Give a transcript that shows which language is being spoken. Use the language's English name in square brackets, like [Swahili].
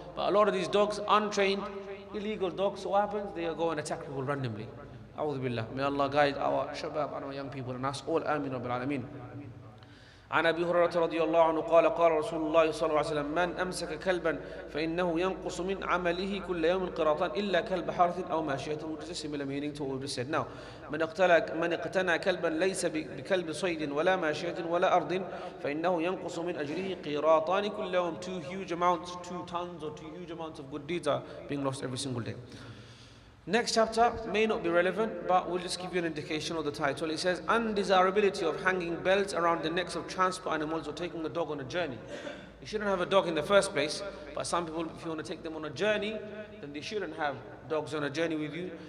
[English] But a lot of these dogs, untrained, illegal dogs, so what happens? They go and attack people randomly. A'udhu billah. May Allah guide our shabab and our young people and us all. [Arabic] Ameen Rabbil Alameen. عن أبي هريرة رضي الله عنه قال قال رسول الله صلى الله عليه وسلم من أمسك كلبا فإنه ينقص من عمله كل يوم قراطان إلا كلب حارث أو ماشية, [English] which is a similar meaning to what we just said. [Arabic] Now, من اقتنى كلبا ليس بكلب صيد ولا ماشية ولا أرض فإنه ينقص من أجره قراطان كل يوم. [English] 2 tons or 2 huge amounts of good deeds are being lost every single day. Next chapter may not be relevant, but we'll just give you an indication of the title. It says, undesirability of hanging bells around the necks of transport animals or taking a dog on a journey. You shouldn't have a dog in the first place, but some people, if you want to take them on a journey, then they shouldn't have dogs on a journey with you.